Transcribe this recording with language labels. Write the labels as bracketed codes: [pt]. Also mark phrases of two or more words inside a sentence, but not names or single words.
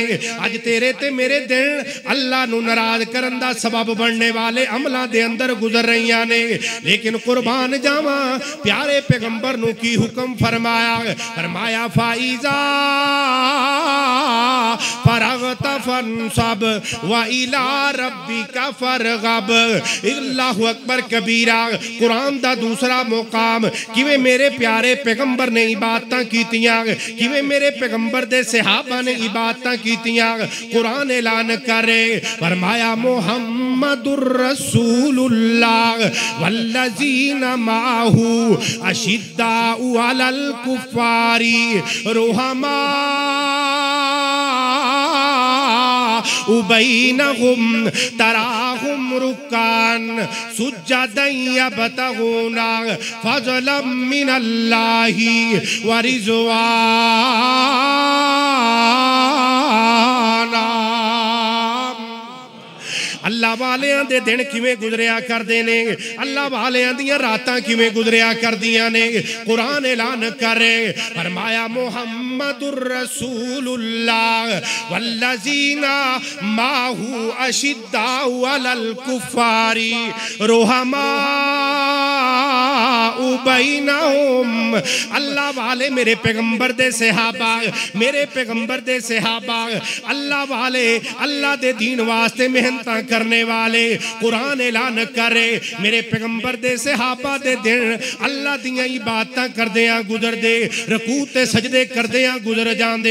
[pa] اج تیرے تے میرے دن اللہ نوں ناراض کرن دا سبب بننے والے عملاں دے اندر گزر رہی نے. لیکن قربان جاواں، پیارے پیغمبر نوں کی حکم فرمایا? [ar] फरमाया فإذا فرغت فانصب وإلى ربك فارغب. الله أكبر كبيرا. [pa] قرآن دا دوسرا مقام کیویں میرے پیارے پیغمبر نے عبادتاں کیتیاں، کیویں میرے پیغمبر دے صحابہ نے عبادتاں کیتیاں. قرآن اعلان کرے، فرمایا [ar] محمد رسول الله والذين معه أشداء على الكفار رحماء بينهم تراهم ركعا سجدا يبتغون فضلا من الله ورضوانا. [pa] اللہ والیاں دے دن کیویں گزریا کردے نے، اللہ والیاں دیاں راتاں کیویں گزریا کردیاں نے. قرآن اعلان کرے، فرمایا [ar] محمد رسول الله والذين معه أشداء على الكفار رحماء بينهم. [pa] اللہ والے میرے پیغمبر دے صحابہ، میرے پیغمبر دے صحابہ، اللہ والے اللہ دے دین واسطے محنت کرنے والے. قرآن اعلان کرے، میرے پیغمبر دے صحابہ دے دن اللہ دیاں عبادتاں کردیاں گزردے، رکوع تے سجدے کردیاں گزر جاندے.